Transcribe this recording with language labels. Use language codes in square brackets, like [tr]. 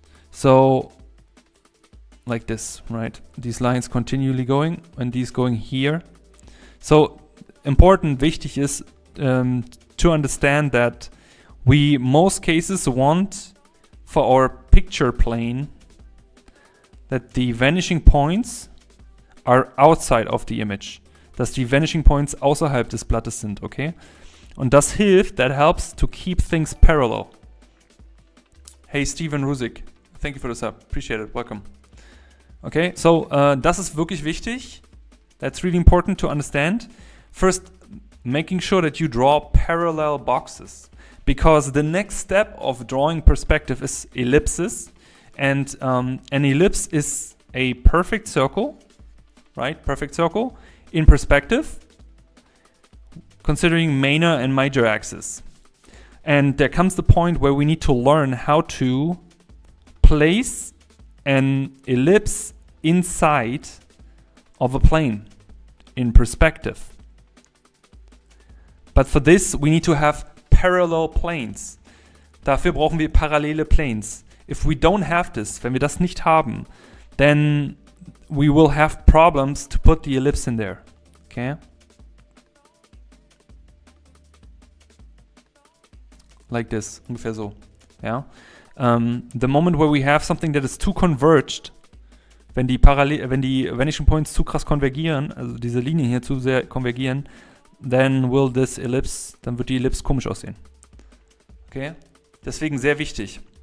[en] So like this, right? These lines continually going and these going here. So important, wichtig is to understand that we most cases want for our picture plane that the vanishing points are outside of the image. [de] Dass die vanishing points außerhalb des Blattes sind, okay? Und das hilft, [en] that helps to keep things parallel. Hey, Steven Rusik, thank you for the sub, appreciate it, welcome. Okay, so [de] das ist wirklich wichtig. [en] That's really important to understand. First, making sure that you draw parallel boxes. Because the next step of drawing perspective is ellipses. And an ellipse is a perfect circle, right? Perfect circle in perspective, considering minor and major axis. And there comes the point where we need to learn how to place an ellipse inside of a plane in perspective. But for this, we need to have parallel planes. [de] Dafür brauchen wir parallele Planes. [en] If we don't have this, [de] wenn wir das nicht haben, [en] then we will have problems to put the ellipse in there. Okay? Like this, [de] ungefähr so. Ja? [en] The moment where we have something that is too converged, [de] wenn die Vanishing Points zu krass konvergieren, also diese Linien hier zu sehr konvergieren, then wird die Ellipse komisch aussehen. Okay? Deswegen sehr wichtig.